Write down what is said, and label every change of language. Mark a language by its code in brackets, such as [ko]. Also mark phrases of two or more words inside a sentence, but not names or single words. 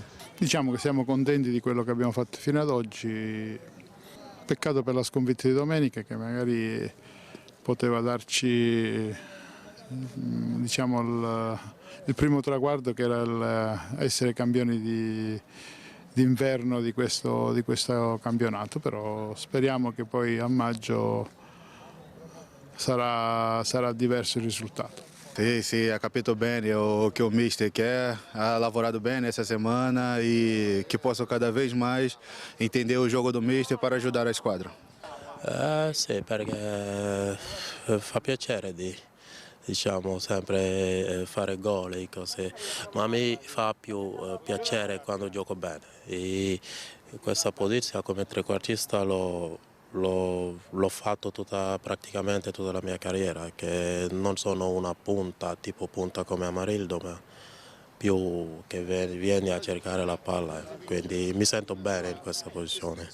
[it] Diciamo che siamo contenti di quello che abbiamo fatto fino ad oggi, peccato per la sconfitta di domenica che magari poteva darci diciamo, il primo traguardo che era essere campioni d'inverno di questo campionato, però speriamo che poi a maggio sarà diverso il risultato. Sì, ha capito bene [pt] o que o mister quer, ha lavorado bem nessa semana e que possa cada vez mais entender o jogo do mister para ajudar a squadra. [it] Sì, perché fa piacere diciamo sempre fare gol e cose, ma a me fa più piacere quando gioco bene e questa posizione come trequartista l'ho fatto praticamente tutta la mia carriera, che non sono una punta, tipo punta come Amarildo, ma più che vieni a cercare la palla, quindi mi sento bene in questa posizione.